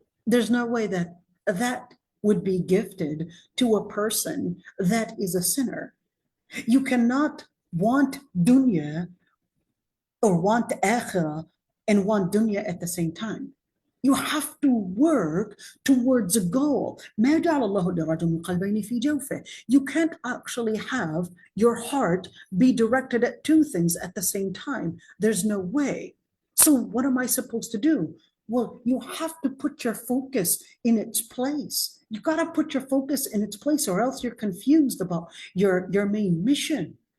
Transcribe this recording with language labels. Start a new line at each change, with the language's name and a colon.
English: There's no way that would be gifted to a person that is a sinner. You cannot want dunya or want akhirah and want dunya at the same time. You have to work towards a goal.
Arabic: ما جعل الله لرجل قلبين في جوفه.
English: You can't actually have your heart be directed at two things at the same time. There's no way. So what am I supposed to do? Well, you have to put your focus in its place. You got to put your focus in its place, or else you're confused about your main mission.